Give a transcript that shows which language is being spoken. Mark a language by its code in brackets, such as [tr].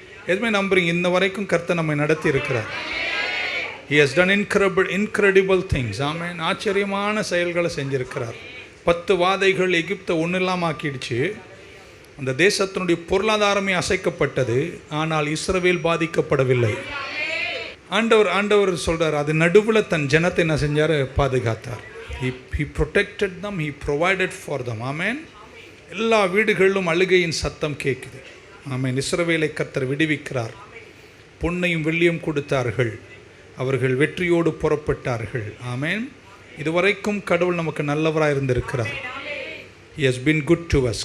[ta] எதுவுமே நம்புறீங்க, இன்ன வரைக்கும் கர்த்தர் நம்மை நடத்தி இருக்கிறார். [en] He has done incredible things. [ta] ஆமென். ஆச்சரியமான செயல்களை செஞ்சிருக்கிறார். 10 வாதைகள் எகிப்தை ஒன்றும் இல்லாமல் ஆக்கிடுச்சு. அந்த தேசத்தினுடைய பொருளாதாரமே அசைக்கப்பட்டது. ஆனால் இஸ்ரவேல் பாதிக்கப்படவில்லை. ஆண்டவர் சொல்கிறார், அது நடுவில் தன் ஜனத்தை என்ன செஞ்சார், பாதுகாத்தார். [en] He protected them, he provided for them. [ta] ஆமென். எல்லா வீடுகளிலும் அழுகையின் சத்தம் கேட்குது. ஆமென். இஸ்ரவேலை கர்த்தர் விடுவிக்கிறார். பொன்னையும் வெள்ளியும் கொடுத்தார்கள். அவர்கள் வெற்றியோடு புறப்பட்டார்கள். ஆமென். இதுவரைக்கும் கடவுள் நமக்கு நல்லவராக இருந்திருக்கிறார். [en] He has been good to us.